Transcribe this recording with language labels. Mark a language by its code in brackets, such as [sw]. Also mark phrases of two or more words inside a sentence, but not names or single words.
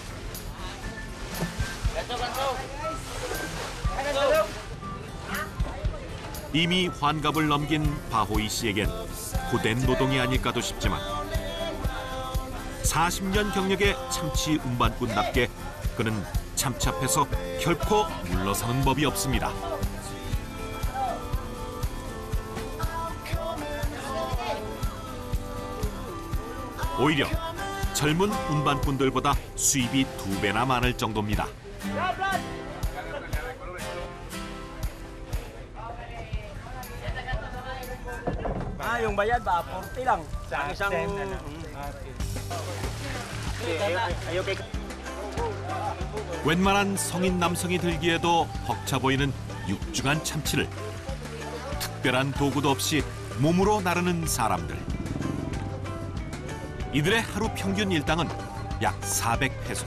[ko] 이미 환갑을 넘긴 바호이 씨에겐 고된 노동이 아닐까도 싶지만 40년 경력의 참치 운반꾼답게 그는 참치 앞에서 결코 물러서는 법이 없습니다. 오히려 젊은 운반꾼들보다 수입이 2배나 많을 정도입니다. [tl] Yung bayad ba 40 lang. Ang isang [ko] 웬만한 성인 남성이 들기에도 벅차 보이는 육중한 참치를 특별한 도구도 없이 몸으로 나르는 사람들. 이들의 하루 평균 일당은 약 400페소.